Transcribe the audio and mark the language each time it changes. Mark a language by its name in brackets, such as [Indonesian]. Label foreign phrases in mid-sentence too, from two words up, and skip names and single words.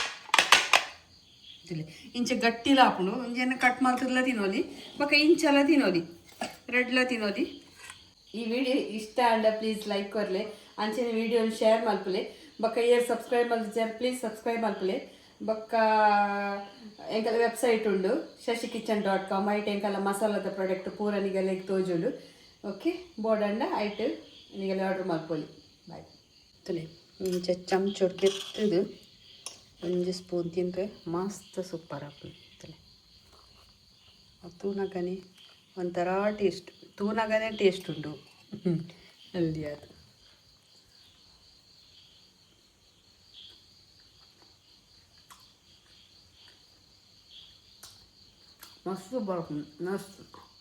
[Tulu] ತುಲೆ ಇಂಚ ಗಟ್ಟಿಲ ಹಾಕೊಂಡು ಒಂಜೇನು ಕಟ್ ಮಾಡ್ತಿರ್ಲ ತಿನ್ನೋಲಿ ಬೊಕ್ಕ ಇಂಚೆಲ್ಲ ತಿನ್ನೋಲಿ ರೆಡ್ಲ ತಿನ್ನೋಲಿ ಈ ವಿಡಿಯೋ ಇಷ್ಟ ಆಂಡ ಪ್ಲೀಸ್ ಲೈಕ್ ಕೊರ್ಲೆ ಅಂಚೆನ ವಿಡಿಯೋ ಶೇರ್ ಮಲ್ಪಲೆ ಬೊಕ್ಕ ಏರ್ ಸಬ್ಸ್ಕ್ರೈಬ್ ಮಲ್ತಿದ್ದಾರೆ ಪ್ಲೀಸ್ ಸಬ್ಸ್ಕ್ರೈಬ್ ಮಲ್ಪಲೆ ಬೊಕ್ಕ ಎಂಕಲ ವೆಬ್ಸೈಟ್ ಉಂಡು shashi-kitchen.com ಐಟ್ ಎಂಕಲ ಮಸಾಲದ ಪ್ರಾಡಕ್ಟ್ ಪೂರ ನಿಗಲೆ ತೋಜುಂಡು ಓಕೆ ಬೋಡಂಡ ಐಟ್ ನಿಗಲೆ ಆರ್ಡರ್ ಮಲ್ಪೊಲಿ ಬಾಯ್ ತುಲೆ ಇಂಚ ಚಮಚೋಡು ಕೆತ್ತದು ಒಂಜಿ ಸ್ಪೂನ್ ತಿಂದರೆ ಮಸ್ತ್ ಸೂಪರ್ ಆಪುಂಡು ತುಲೆ ತೂನಗನೆ ಒಂಥರ ಟೇಸ್ಟ್ ತೂನಗನೆ ಟೇಸ್ಟ್ ಉಂಡು ಹೆಲ್ದಿ ಅದು ಮಸ್ತ್ ಬರ್ಕೊಂಡು ಮಸ್ತ್